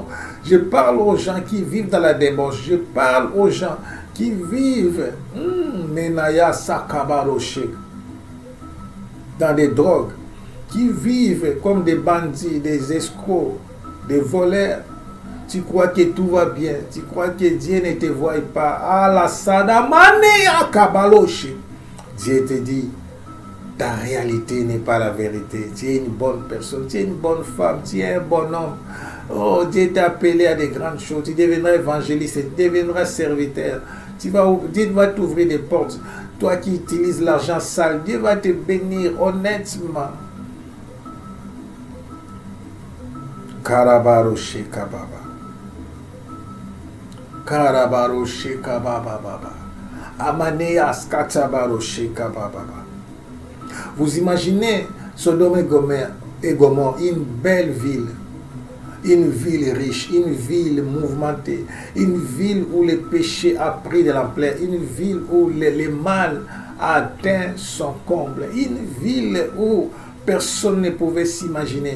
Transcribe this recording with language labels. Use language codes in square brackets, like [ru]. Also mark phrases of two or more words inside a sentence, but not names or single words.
[fr] Je parle aux gens qui vivent dans la débauche. Je parle aux gens qui vivent dans des drogues, qui vivent comme des bandits, des escrocs, des voleurs. Tu crois que tout va bien, tu crois que Dieu ne te voit pas. Ah la sadamane ya kabaloche. Dieu te dit, ta réalité n'est pas la vérité. Tu es une bonne personne, tu es une bonne femme, tu es un bon homme. Oh, Dieu t'a appelé à des grandes choses. Tu deviendras évangéliste, tu deviendras serviteur. Dieu va t'ouvrir des portes. Toi qui utilises l'argent sale, Dieu va te bénir honnêtement. Karabaroshe kababa. Karabaroshe kababa baba. Amaneas katabaroshe kababa. Vous imaginez Sodome et Gomorrhe, une belle ville. Une ville riche, une ville mouvementée, une ville où le péché a pris de l'ampleur, une ville où le mal a atteint son comble, une ville où personne ne pouvait s'imaginer.